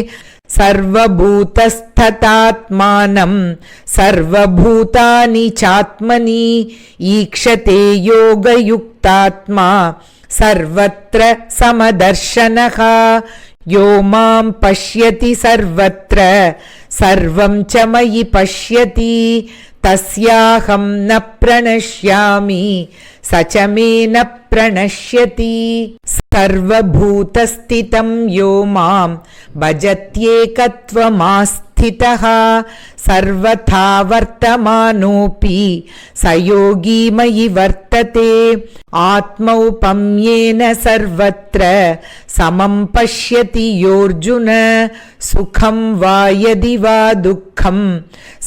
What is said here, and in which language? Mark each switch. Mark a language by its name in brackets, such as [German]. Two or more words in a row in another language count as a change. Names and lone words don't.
[Sanskrit] సర్వభూతస్థతాత్మానం సర్వభూతాని చాత్మని ఈక్షతే యోగయుక్తాత్మా సర్వత్ర సమదర్శనః యో మాం పశ్యతి సర్వత్ర సర్వం చ మయి పశ్యతి తస్యాహం న ప్రణశ్యామి స చ మే న ప్రణశ్యతి సర్వభూతస్థితం యో మాం భజత్యేకత్వమాస్థితః సర్వథా వర్తమానోపి స యోగీ మయి వర్తతే ఆత్మౌపమ్యేన సర్వత్ర సమం పశ్యతి యోర్జున సుఖం వా యది వా దుఃఖం స